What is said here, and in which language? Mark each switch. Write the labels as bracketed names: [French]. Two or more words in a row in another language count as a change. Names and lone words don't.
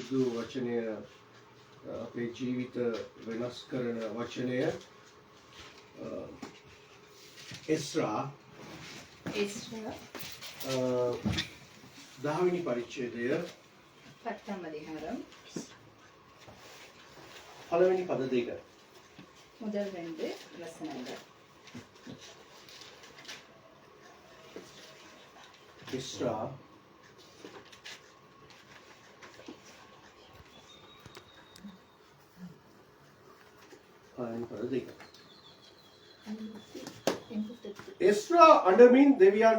[Sinhala] බුදු වචනය අපේ ජීවිත වෙනස් කරන වචනය එස්රා 10වෙනි පරිච්ඡේදය [Tamil] 10ாம் அதிகாரம் [Sinhala] පළවෙනි පද දෙක [Tamil] முதல் 2 வசனங்கள் [Sinhala] එස්රා පළවෙනි පද දෙක එස්රා අඬමින් දෙවියන්